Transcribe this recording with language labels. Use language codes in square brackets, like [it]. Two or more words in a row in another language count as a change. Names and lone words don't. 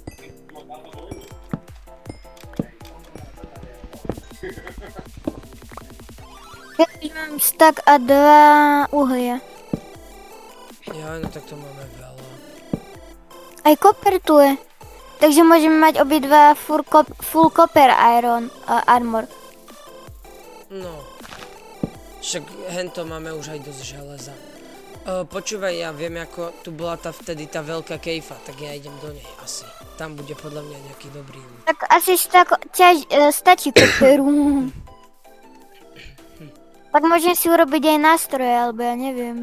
[sk] Ja už mám stack a 2 uhlia. Ja, no tak to máme veľa. Aj koper tu je. Takže môžeme mať obidva [en] full copper iron armor. [sk] No. Však hento máme už aj dosť železa. Počúvaj, ja viem, ako tu bola vtedy tá veľká kejfa, tak ja idem do nej asi. Tam bude podľa mňa nejaký dobrý ľud. Tak asi stačí koperu. Tak môžem si urobiť aj nástroje, alebo ja neviem.